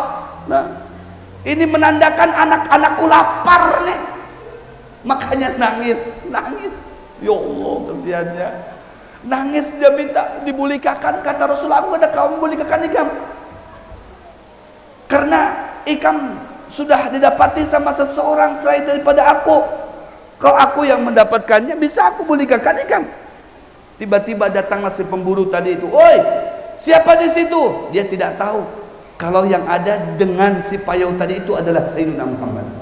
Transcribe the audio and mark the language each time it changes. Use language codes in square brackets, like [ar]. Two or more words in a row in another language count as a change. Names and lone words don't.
[id] Nah, ini menandakan anak-anakku lapar nih. Makanya nangis. Ya Allah, kesiannya. Nangis dia minta dibulikakan. Kata Rasulullah, aku ada kamu bulikakan ikam. Karena ikam sudah didapati sama seseorang selain daripada aku. Kalau aku yang mendapatkannya, bisa aku bulikakan ikam. Tiba-tiba datanglah si pemburu tadi itu. Oi, siapa di situ? Dia tidak tahu kalau yang ada dengan si payau tadi itu adalah Sayyidina Muhammad.